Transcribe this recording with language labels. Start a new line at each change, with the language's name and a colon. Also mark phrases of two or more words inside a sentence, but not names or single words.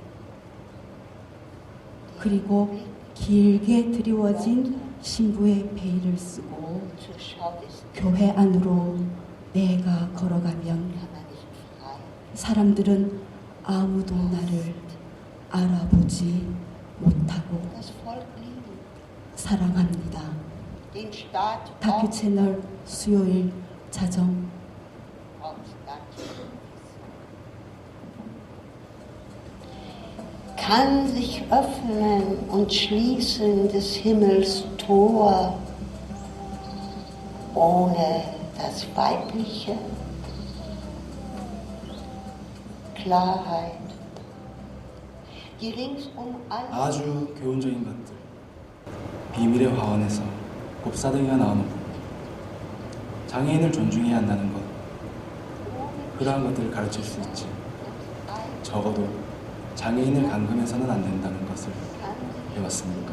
Korean: 그리고 길게 드리워진 신부의 베일을 쓰고 교회 안으로 내가 걸어가면 사람들은 아무도 나를 알아보지 못하고 사랑합니다. 다큐 채널 수요일 자정.
German: Kann sich öffnen und schließen des Himmels Tor ohne das Weibliche, Klarheit, die ringsum
Korean: 아주 교훈적인 것들, 비밀의 화원에서 곱사등이가 나오는 부분, 장애인을 존중해야 한다는 것, 그러한 것들을 가르칠 수 있지. 적어도 장애인을 감금해서는 안 된다는 것을 배웠으니까.